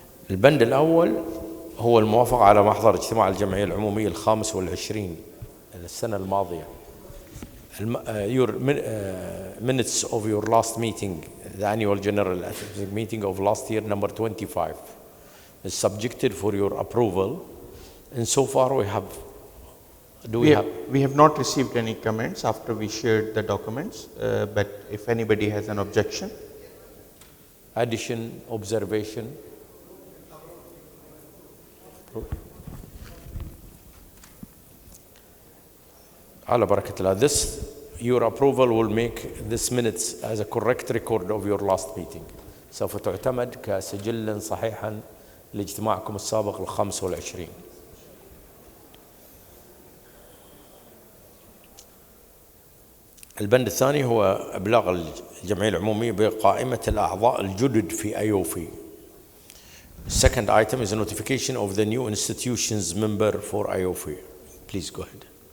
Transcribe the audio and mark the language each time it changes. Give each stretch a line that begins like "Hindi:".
Arabic: البند الأول هو الموافقة على محضر اجتماع الجمعية العمومية 25 السنة الماضية.
English: Your minutes of your last meeting, the annual general meeting of last year, number 25, is subjected for your approval. And so far we have, we have not received any comments after we shared the documents, but if anybody has an objection. Addition, observation.
Arabic: على بركة الله.
English: Your approval will make this minutes as a correct record of your last meeting.
Arabic: سوف تعتمد كسجل صحيحا لاجتماعكم السابق 25. البند الثاني هو إبلاغ الجمعية العمومية بقائمة الأعضاء الجدد في AAOIFI.
English: Second item is a notification of the new institutions member for AAOIFI. Please go ahead.